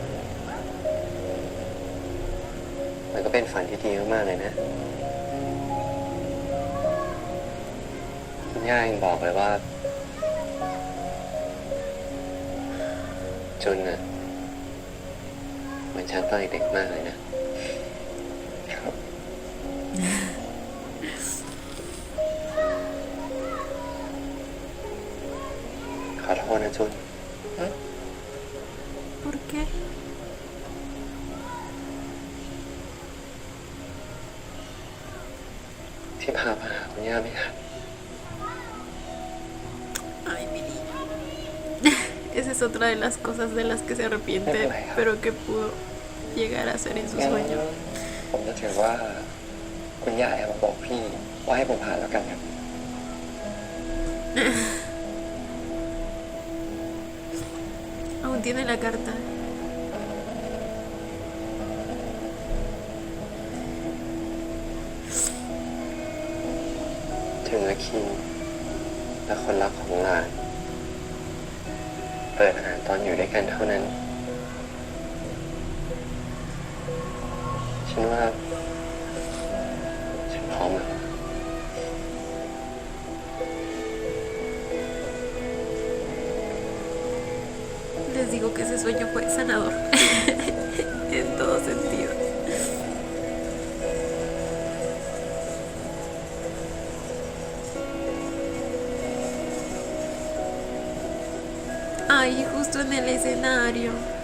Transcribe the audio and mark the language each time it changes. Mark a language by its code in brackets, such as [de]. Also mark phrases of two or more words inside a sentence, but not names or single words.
[th] มันก็เป็นฝันที่ดีมากๆเลยนะคุณย่ายังบอกเลยว่าจุนน่ะเหมือนฉันตอนเด็กๆมากเลยนะ ขอโทษนะจุน [es] ¿Por qué? [th] ที่พามาหาคุณย่าไม่ทัน [es] Ay, mi niño. Esa es otra de las cosas de las que se arrepiente, Bueno. pero que pudo llegar a hacer en su [th] งั้น [es] sueño. [th] ผมจะถือว่าคุณย่าแอบมาบอกพี่ว่าให้ผมผ่านแล้วกันครับ [es] Aún tiene la carta. [th] ถึงอาคินและคนรักของหลาน เปิดอ่านตอนอยู่ด้วยกันเท่านั้น ฉันว่าฉันพร้อมแล้ว [es] Les digo que ese sueño fue sanador. En todo sentido. Ay, justo en el escenario.